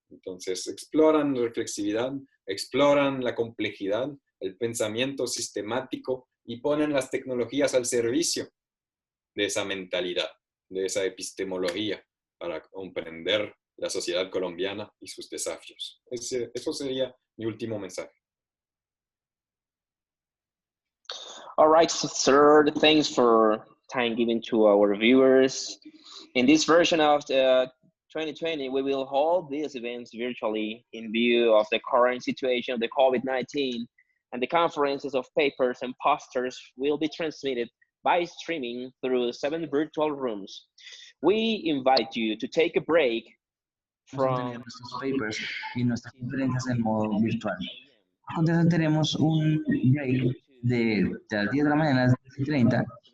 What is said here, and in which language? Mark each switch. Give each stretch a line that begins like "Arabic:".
Spanish: Entonces, exploran reflexividad, exploran la complejidad, el pensamiento sistemático y ponen las tecnologías al servicio de esa mentalidad, de esa epistemología para comprender la sociedad colombiana y sus desafíos. Eso sería mi último mensaje.
English: All right, sir, thanks for time given to our viewers. In this version of the 2020, we will hold these events virtually in view of the current situation of the COVID-19, and the conferences of papers and posters will be transmitted by streaming through 7 virtual rooms. We invite you to take a break from
Spanish: nuestros papers y nuestras conferencias en modo virtual. A continuación tenemos un break de las 10 de la mañana a las 10:30.